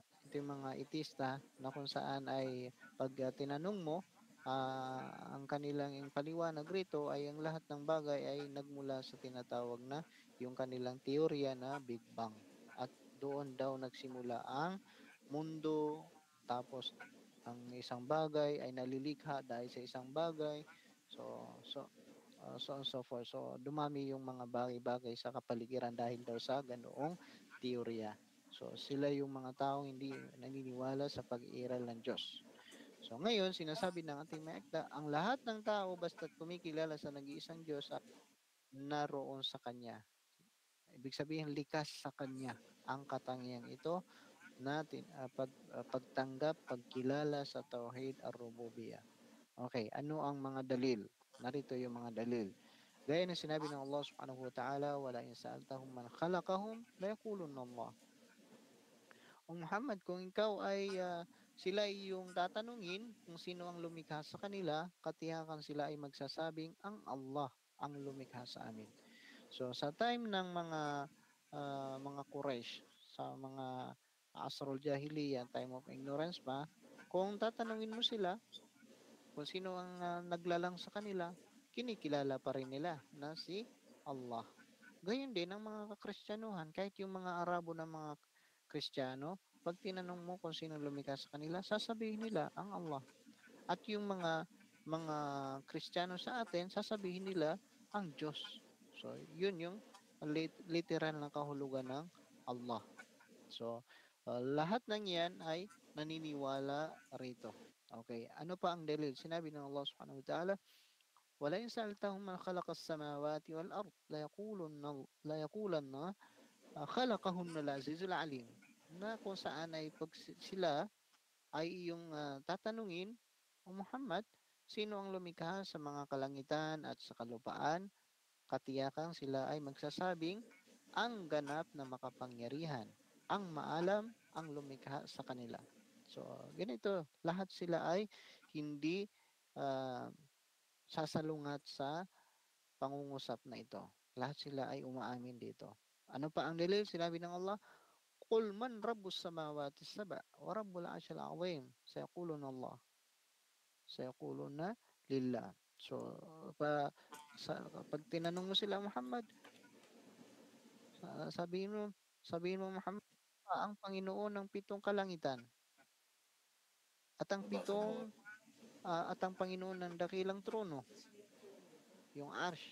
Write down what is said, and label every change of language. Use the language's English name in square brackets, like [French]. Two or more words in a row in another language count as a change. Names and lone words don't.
[Filipino] Ito yung mga atheista na kung saan ay pag tinanong mo, ang kanilang paliwanag rito ay ang lahat ng bagay ay nagmula sa tinatawag na yung kanilang teorya na Big Bang. At doon daw nagsimula ang mundo, tapos ang isang bagay ay nalilikha dahil sa isang bagay. [English] So on so forth. [Filipino] So dumami yung mga bagay-bagay sa kapaligiran dahil daw sa ganoong teorya. So sila yung mga taong hindi naniniwala sa pag-iiral ng Diyos. So ngayon, sinasabi ng ating maekta, ang lahat ng tao basta't kumikilala sa nag-iisang Diyos ay naroon sa Kanya. Ibig sabihin, likas sa Kanya ang katangiang ito na pagtanggap, pagkilala sa [Arabic] توحيد الربوبية. [Filipino] Okay, ano ang mga dalil? Narito yung mga dalil. Gaya ng sinabi ng [Arabic] الله سبحانه وتعالى ولئن سألتهم من خلقهم ليقولن الله. [Filipino] O Muhammad, kung ikaw ay sila ay yung tatanungin kung sino ang lumikha sa kanila, katiyakan sila ay magsasabing ang Allah ang lumikha sa amin. So sa time ng mga Quraysh, sa mga [Arabic] عصر الجاهلية, [English] time of ignorance [Filipino] pa, kung tatanungin mo sila kung sino ang naglalang sa kanila, kinikilala pa rin nila na si Allah. Gayon din ang mga Kristyanuhan, kahit yung mga Arabo na mga Kristiyano, pag tinanong mo kung sino lumikha sa kanila, sasabihin nila ang Allah. At yung mga Kristiyano sa atin, sasabihin nila ang Diyos. So, yun yung literal na kahulugan ng Allah. So, lahat ng yan ay naniniwala rito. Okay, ano pa ang dalil? Sinabi ng [Arabic] الله سبحانه وتعالى ولئن سألتهم من خلق السماوات والأرض ليقولن خلقهن العزيز العليم, [Filipino] na kung saan ay pag sila ay yung tatanungin, o Muhammad, sino ang lumikha sa mga kalangitan at sa kalupaan, katiyakan sila ay magsasabing ang ganap na makapangyarihan, ang maalam, ang lumikha sa kanila. So, ganito, lahat sila ay hindi uh, sasalungat sa pangungusap na ito. Lahat sila ay umaamin dito. Ano pa ang dalil? Sinabi ng [Arabic] الله قل من رب السماوات السبع ورب العرش العظيم. سيقولون الله. سيقولون لله. [Filipino] So, pag tinanong mo sila, Muhammad, sabihin mo Muhammad, ang Panginoon ng pitong kalangitan at ang Panginoon ng dakilang trono, yung Arsh.